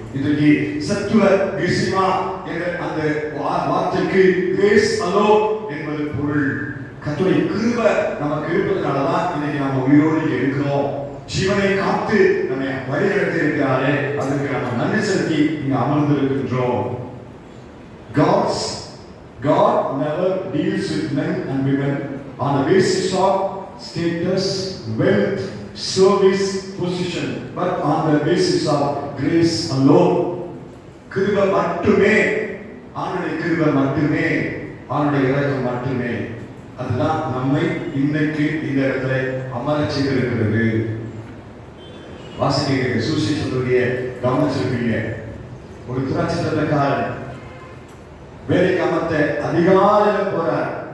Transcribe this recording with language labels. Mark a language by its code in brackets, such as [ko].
[ta] இன்றைக்கு சத்துவ கிறிஸ்மா என்ற அந்த வார்த்தைக்கு [en] grace அலோ [ta] என்பது பொருள். கர்த்தருடைய கிருபை நமக்கு இருப்பதனாலதான் இன்னைக்கு நம்ம உயிரோடு இருக்கிறோம். ஜீவனை காத்து நம்மை வழிநடத்தி இருக்கிறாரே, அதற்கு நம்ம நன்றி செலுத்தி இங்க அமர்ந்திருக்கின்றோம். [en] God never deals with men and women on the basis of status, wealth, service, position, but on the basis of grace alone. [ta] கிருபை மட்டுமே, ஆண்டவருடைய கிருபை மட்டுமே, ஆண்டவருடைய இரக்கம் மட்டுமே. அதுதான் நம்மை இன்னைக்கு இந்த இடத்துல அமர செய்திருக்கிறது. வாசிக்க சுவிசேஷத்துடைய கவனிச்சிருப்பீங்க. ஒரு திராட்சை தோட்டக்காரன் வேலைக்கு அமர்த்த அதிகாலையில் போறார்.